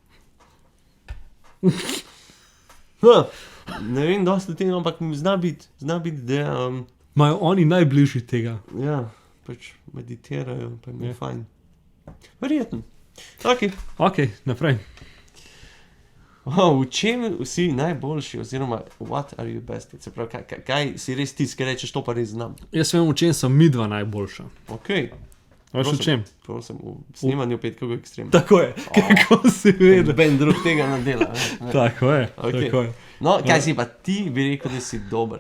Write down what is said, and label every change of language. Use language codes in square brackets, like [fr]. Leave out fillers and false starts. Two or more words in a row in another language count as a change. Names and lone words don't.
[sl] Ne vem, dosti tega, ampak zna biti, da imajo oni najbližji tega. Ja, pač meditirajo, pa mi je fajn. Verjetno. Ok, naprej. V čem si najboljši, oziroma [en] what are you best? [sl] Se pravi, kaj si res tisti, ki rečeš, to pa res znam? Jaz vem, v čem so midva najboljša. Ok. Veš v čem? Prosim, v snemanju Petkovega ekstrema. Tako je, kako si vedel. Ben drug tega ne dela. Tako je. No, kaj si pa ti bi rekel, da si dober?